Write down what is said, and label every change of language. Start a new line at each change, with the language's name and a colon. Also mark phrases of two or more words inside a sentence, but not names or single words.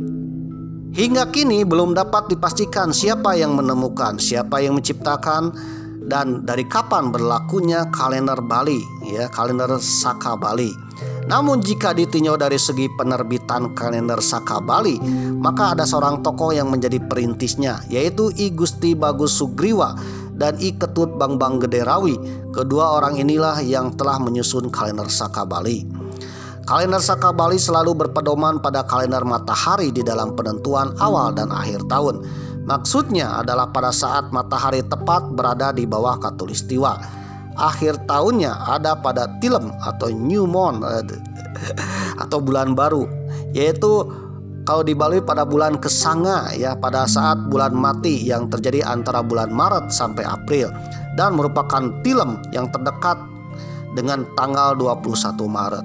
Indonesian: Hingga kini belum dapat dipastikan siapa yang menemukan, siapa yang menciptakan, dan dari kapan berlakunya kalender Bali, ya, kalender Saka Bali. Namun jika ditinjau dari segi penerbitan kalender Saka Bali, maka ada seorang tokoh yang menjadi perintisnya, yaitu I Gusti Bagus Sugriwa dan I Ketut Bangbang Gederawi. Kedua orang inilah yang telah menyusun kalender Saka Bali. Kalender Saka Bali selalu berpedoman pada kalender matahari di dalam penentuan awal dan akhir tahun. Maksudnya adalah pada saat matahari tepat berada di bawah khatulistiwa. Akhir tahunnya ada pada Tilem atau
English: New Moon
Indonesian: atau bulan baru, yaitu kalau di Bali pada bulan Kesanga ya, pada saat bulan mati yang terjadi antara bulan Maret sampai April, dan merupakan Tilem yang terdekat dengan tanggal 21 Maret.